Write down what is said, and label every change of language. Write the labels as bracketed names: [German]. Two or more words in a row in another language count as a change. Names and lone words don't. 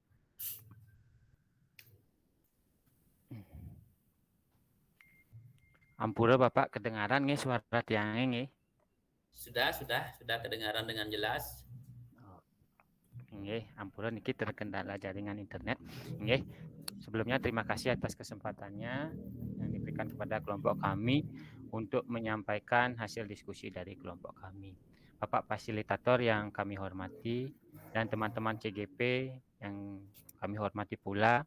[Indonesian] Ampura Bapak kedengaran nggih suara tiangnya nggih? Sudah kedengaran dengan jelas. [Balinese] Nggih, ampura niki [Indonesian] terkendala jaringan internet. Nggih. Sebelumnya terima kasih atas kesempatannya yang diberikan kepada kelompok kami untuk menyampaikan hasil diskusi dari kelompok kami. Bapak fasilitator yang kami hormati dan teman-teman CGP yang kami hormati pula.